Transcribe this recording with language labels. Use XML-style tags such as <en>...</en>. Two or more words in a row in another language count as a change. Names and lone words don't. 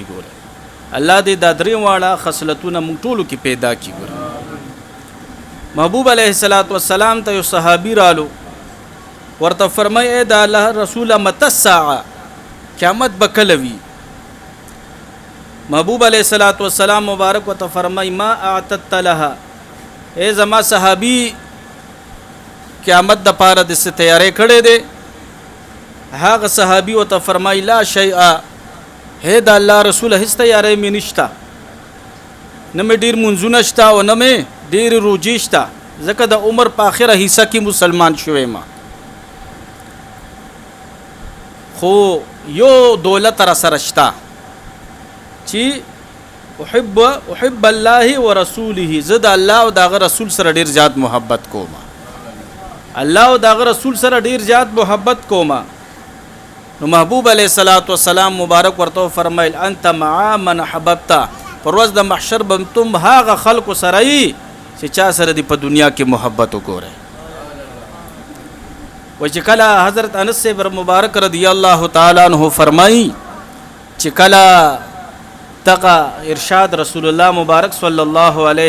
<ps>ګوره الله دې دا 3 واړه خصلتونه موږ ټولو کې پیدا کی. ګوره محبوب</ps> <ar>علیه الصلاۃ والسلام</ar> <ps>ته یو صحابي رالو، ورته فرمایي اے د الله رسول</ps> <ar>مت الساعه،</ar> <ps>قیامت به کله وي؟ محبوب</ps> <ar>علیه الصلاۃ والسلام</ar> <ps>مبارک ورته فرمایي</ps> <ar>ما اعتدت لها،</ar> <ps>اے زما صحابي قیامت د پاره د څه تیارې کړې ده؟ هغه صحابي ورته فرمایي</ps> <ar>لا شیء،</ar> <ps>هې د الله رسول هیڅ تیارې مې نشته، نه مې ډیر منځونه شته او نه مې ډیر روزي شته، ځکه د عمر په اخره حصہ کې مسلمان شوی ما، خو یو دولت را سره شته چې</ps> <ar>احب الله ورسوله،</ar> <ps>زه د الله او دغه رسول سره ډیر زیات محبت کوم، الله او دغه رسول سره ډیر زیات محبت کوم. نو محبوب</ps> <ar>علیه الصلاۃ والسلام</ar> <ps>مبارک ورته فرمایل</ps> <ar>انت مع من حببت،</ar> <ps>پر ورځ د محشر به تم هغه خلق سره یې چې چا سره دی په دنیا کې محبت وکړي. و چې کله حضرت انس مبارک</ps> <ar>رضی الله تعالی عنہ</ar> <ps>فرمایي چې کله دغه ارشاد رسول الله مبارک</ps> <ar>صلی الله علیه</ar>